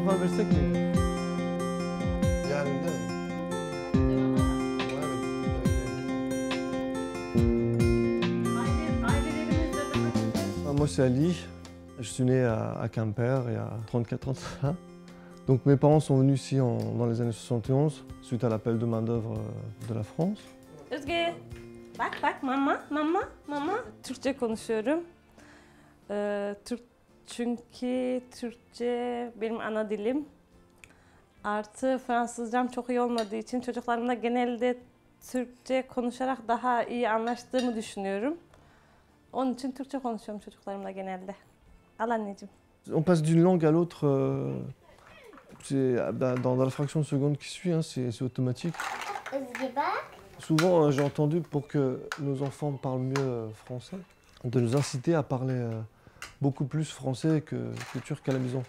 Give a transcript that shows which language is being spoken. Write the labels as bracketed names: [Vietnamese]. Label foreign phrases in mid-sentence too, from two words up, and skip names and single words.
[Turkish] girsek mi? Yani değil mi? [French] Moi, c'est Ali. Je suis né à Quimper il y a 34 ans de ça. Donc mes parents sont venus ici dans les années 71 suite à l'appel de main-d'œuvre de la France. [Turkish] Özge, bak mama. Türkçe konuşuyorum. Çünkü Türkçe benim ana dilim. Artı Fransızcam çok iyi olmadığı için çocuklarımla genelde Türkçe konuşarak daha iyi anlaştığımı düşünüyorum. Onun için Türkçe konuşuyorum çocuklarımla genelde. Al anneciğim. [French] On passe d'une langue à l'autre, dans la fraction de seconde qui suit, hein, c'est automatique. Souvent, j'ai entendu pour que nos enfants parlent mieux français, de nous inciter à parler beaucoup plus français que turc à la maison.